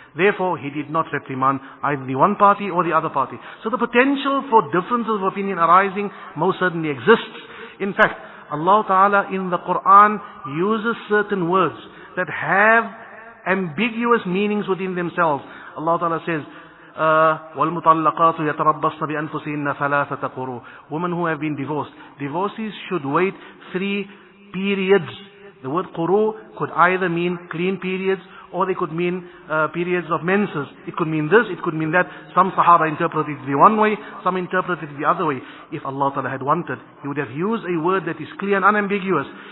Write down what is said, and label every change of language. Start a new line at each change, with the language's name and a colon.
English: Therefore, he did not reprimand either the one party or the other party. So the potential for differences of opinion arising most certainly exists. In fact, Allah Ta'ala in the Quran uses certain words that have ambiguous meanings within themselves. Allah Ta'ala says,
Arabic: وَالْمُطَلَّقَاتُ يَتَرَبَّصْنَ بِأَنفُسِهِنَّ ثَلَاثَةَ قُرُوءٍ.
English: Women who have been divorced. Divorcees should wait 3 periods. The word quru could either mean clean periods or they could mean periods of menses. It could mean this, it could mean that. Some Sahaba interpreted it the one way, some interpreted it the other way. If Allah Ta'ala had wanted, He would have used a word that is clear and unambiguous.